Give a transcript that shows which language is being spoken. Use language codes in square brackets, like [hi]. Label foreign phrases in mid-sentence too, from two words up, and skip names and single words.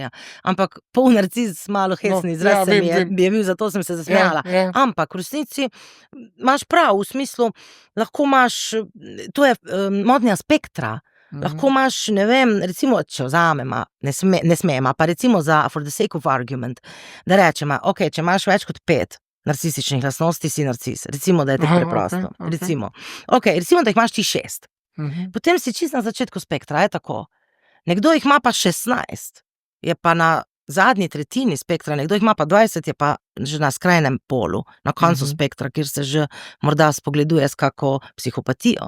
[sl] Ampak pol narcis, malo hecni izraz bi je bil, zato sem se zasmejala. Ampak v resnici imaš prav, v smislu, lahko imaš, to je motnja spektra, lahko imaš, ne vem, recimo, če vzamemo, ne smemo, pa recimo [en] for the sake of argument, [sl] da rečemo, ok, če imaš več kot 5 narcističnih lastnosti, si narcis. Recimo, da je tako preprosto. Recimo, da jih imaš ti 6. Potem si čisto na začetku spektra, je tako. Nekdo jih ima pa 16, je pa na zadnji tretjini spektra, nekdo jih ima pa 20, je pa že na skrajnem polu, na koncu spektra, kjer se že morda spogleduje s kako psihopatijo.